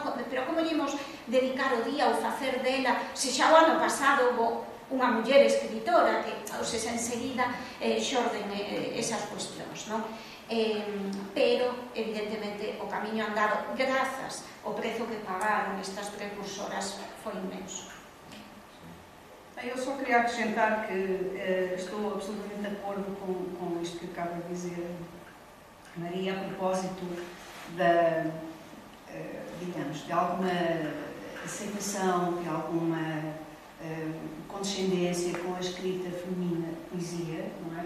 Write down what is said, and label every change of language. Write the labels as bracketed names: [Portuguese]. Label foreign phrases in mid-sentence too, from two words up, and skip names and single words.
[Galician] Pero como llemos dedicar o día ou facer dela, se xa o ano pasado houve unha muller escritora que, ou se enseguida xorden esas cuestións, no? Pero evidentemente o camiño andado grazas ao prezo que pagaron estas precursoras foi inmenso. [Portuguese] Eu só queria acrescentar que estou absolutamente de acordo com isto que acaba de dizer Maria, a propósito digamos, de alguma aceitação, de alguma condescendência com a escrita feminina, poesia, não é?